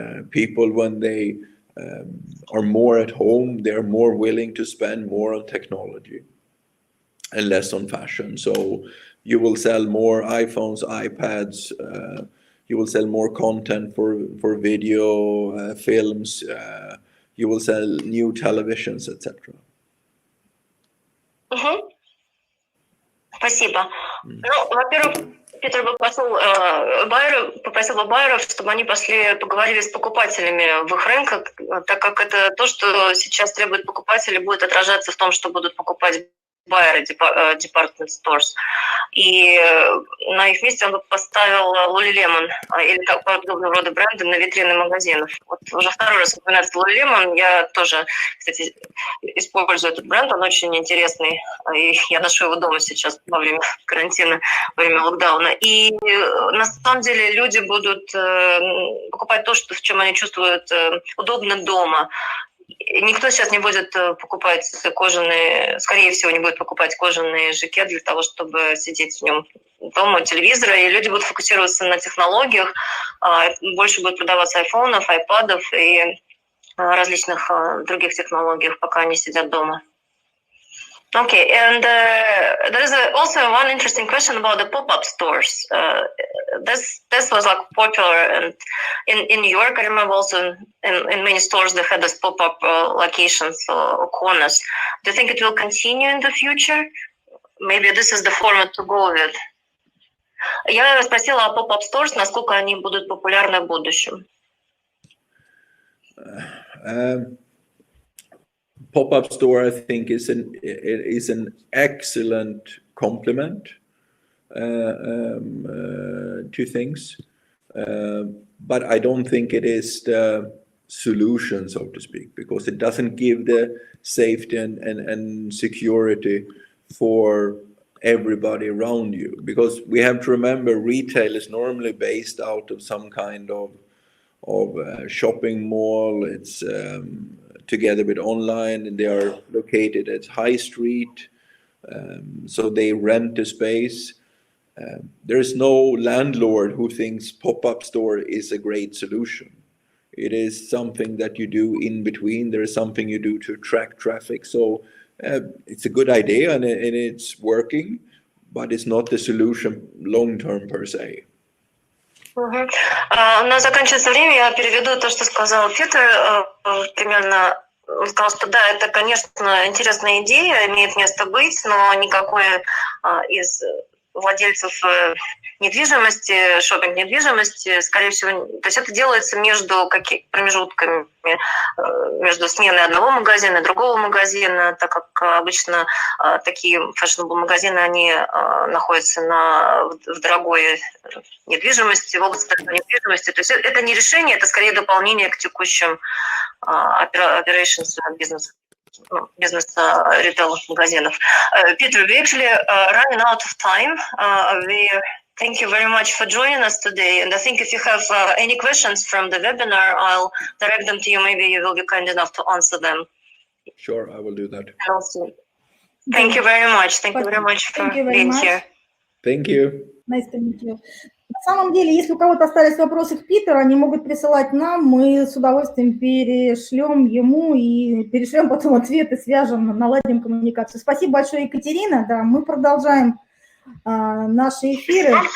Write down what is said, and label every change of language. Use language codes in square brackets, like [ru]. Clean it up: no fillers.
[en] People, when they are more at home, they're more willing to spend more on technology and less on fashion. So you will sell more iPhones, iPads, you will sell more content for video, films, you will sell new televisions, etc. [ru] Спасибо. Ну, во-первых, Питер бы попросил бы байеров, чтобы они пошли поговорили с покупателями в их рынках, так как это то, что сейчас требуют покупатели, будет отражаться в том, что будут покупать байеры department stores. И на их месте он бы поставил Lululemon или подобного рода бренды на витрины магазинов. Вот уже второй раз упоминается Lululemon. Я тоже, кстати, использую этот бренд, он очень интересный. И я ношу его дома сейчас во время карантина, во время локдауна. И на самом деле люди будут покупать то, в чем они чувствуют удобно дома. никто сейчас не будет покупать кожаные, скорее всего, не будет покупать кожаный жакет для того, чтобы сидеть в нем дома, телевизора, и люди будут фокусироваться на технологиях, больше будет продаваться айфонов, айпадов и различных других технологиях, пока они сидят дома. [en] Okay, and there is also one interesting question about the pop-up stores. This was like popular, and in New York, I remember also in many stores they had this pop-up locations or corners. Do you think it will continue in the future? Maybe this is the format to go with. [ru] Я спросила о pop-up stores, насколько они будут популярны в будущем. [en] Pop-up store, I think, is an excellent complement to things, but I don't think it is the solution, so to speak, because it doesn't give the safety and security for everybody around you. Because we have to remember, retail is normally based out of some kind of shopping mall. It's together with online, and they are located at high street, so they rent a space. There is no landlord who thinks pop-up store is a great solution. It is something that you do in between. There is something you do to attract traffic. So it's a good idea, and it's working, but it's not the solution long-term per se. [ru] У нас заканчивается время, я переведу то, что сказал Питер, примерно. Он сказал, что да, это, конечно, интересная идея, имеет место быть, но никакой из владельцев недвижимости, шопинг-недвижимости, скорее всего, то есть это делается между промежутками, между сменой одного магазина и другого магазина, так как обычно такие фэшн-магазины, они находятся в дорогой недвижимости, в области дорогой недвижимости. То есть это не решение, это скорее дополнение к текущим [en] operations business retail magazines. Peter, we actually running out of time. We thank you very much for joining us today. And I think if you have any questions from the webinar, I'll direct them to you. Maybe you will be kind enough to answer them. Sure, I will do that. Thank you very much. Thank you very much for being here. Thank you. Nice to meet you. [ru] На самом деле, если у кого-то остались вопросы к Питеру, они могут присылать нам, мы с удовольствием перешлем ему и перешлем потом ответы, свяжем, наладим коммуникацию. Спасибо большое, Екатерина. Да, мы продолжаем наши эфиры.